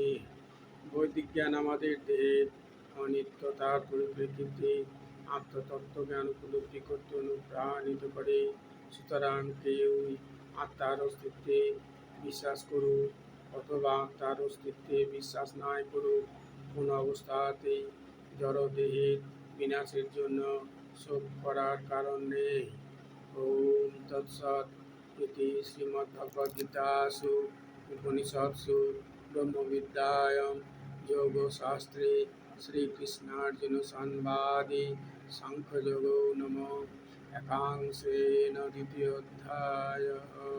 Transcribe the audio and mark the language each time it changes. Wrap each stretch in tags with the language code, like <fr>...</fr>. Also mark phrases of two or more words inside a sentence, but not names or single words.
<bn>বৈদিক জ্ঞান আমাদের দেহের অনিত্যতার পরিপ্রেক্ষিতে আত্মতত্ত্ব জ্ঞান উপলব্ধি করতে অনুপ্রাণিত করে। সুতরাং কেউই আত্মার অস্তিত্বে বিশ্বাস করুক অথবা আত্মার অস্তিত্বে বিশ্বাস নাই করুক, কোনো অবস্থাতেই জড়দেহের বিনাশের জন্য শোক করার কারণ নেই।</bn> <sa>ওম তৎসৎ ইতি শ্রীমদ্ভগবদ্গীতাসু উপনিষৎসু ব্রহ্মবিদ্যায়াং যোগশাস্ত্রে শ্রীকৃষ্ণার্জুন সংবাদে সাংখ্যযোগো নামো একাংশেন দ্বিতীয়োऽধ্যায়ः।</sa>